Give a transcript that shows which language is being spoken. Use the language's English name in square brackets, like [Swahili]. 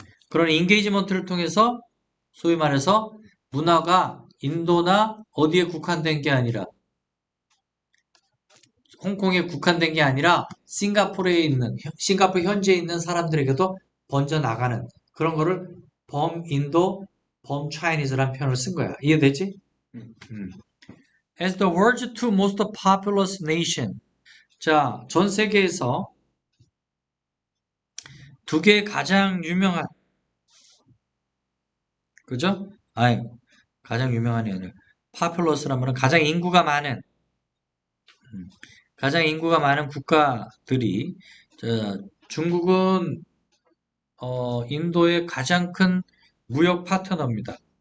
[Korean] 그런 인게이지먼트를 통해서 소위 말해서 문화가 인도나 어디에 국한된 게 아니라 홍콩에 국한된 게 아니라 싱가포르 현지에 있는 사람들에게도 번져 나가는 그런 거를 범인도, 범차이니즈라는 표현을 쓴 거야. 이해되지? [English] As the world's two most populous nation. [Korean] 자, 전 세계에서 두 개의 가장 유명한, 그죠? 아니, 가장 유명한이 아니라 populous란 말은 가장 인구가 많은 가장 인구가 많은 국가들이 자, 중국은 인도의 가장 큰 무역 파트너입니다.